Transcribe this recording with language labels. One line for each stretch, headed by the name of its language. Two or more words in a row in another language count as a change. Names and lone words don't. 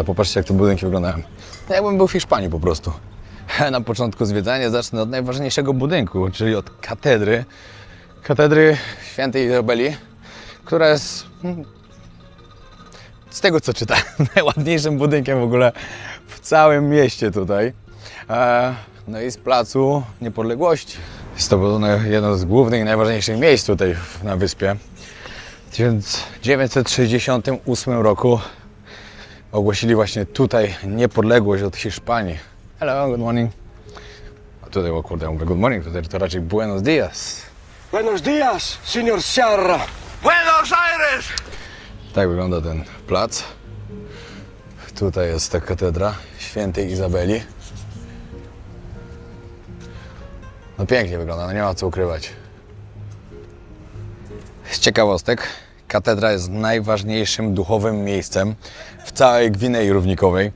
Polish: Popatrzcie, jak te budynki wyglądają. No, jakbym był w Hiszpanii po prostu. Na początku zwiedzania zacznę od najważniejszego budynku, czyli od katedry Świętej Izabeli, która jest, z tego co czytałem, najładniejszym budynkiem w ogóle w całym mieście tutaj. No i z Placu Niepodległości. Jest to jedno z głównych i najważniejszych miejsc tutaj na wyspie. W 1968 roku ogłosili właśnie tutaj niepodległość od Hiszpanii.
English: Hello, good morning.
Polish: A tutaj, o kurde, mówię
English: good morning,
Polish: tutaj to raczej
Spanish: buenos dias. Buenos días, señor Sierra.
Polish: Buenos Aires! Tak wygląda ten plac. Tutaj jest ta katedra Świętej Izabeli. No pięknie wygląda, no nie ma co ukrywać. Z ciekawostek, katedra jest najważniejszym duchowym miejscem w całej Gwinei Równikowej.